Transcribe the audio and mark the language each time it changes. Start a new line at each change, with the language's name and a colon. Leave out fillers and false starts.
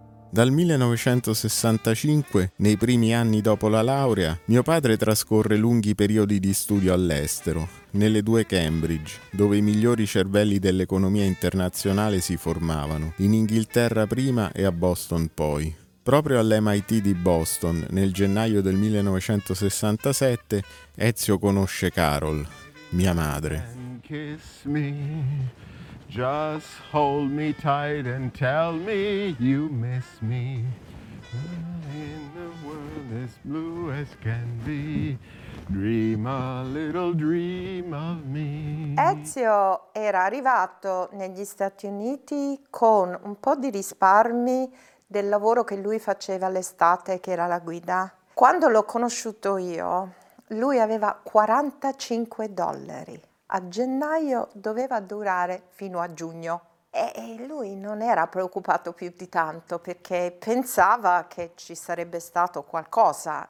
Italian: Dal 1965, nei primi anni dopo la laurea, mio padre trascorre lunghi periodi di studio all'estero, nelle due Cambridge, dove i migliori cervelli dell'economia internazionale si formavano, in Inghilterra prima e a Boston poi. Proprio all'MIT di Boston, nel gennaio del 1967, Ezio conosce Carol, mia madre.
English: And kiss me. Just hold me tight and tell me you miss me. In the world as blue as can be. Dream a little dream of me.
Italian: Ezio era arrivato negli Stati Uniti con un po' di risparmi del lavoro che lui faceva l'estate, che era la guida. Quando l'ho conosciuto io, lui aveva $45. A gennaio doveva durare fino a giugno e lui non era preoccupato più di tanto perché pensava che ci sarebbe stato qualcosa.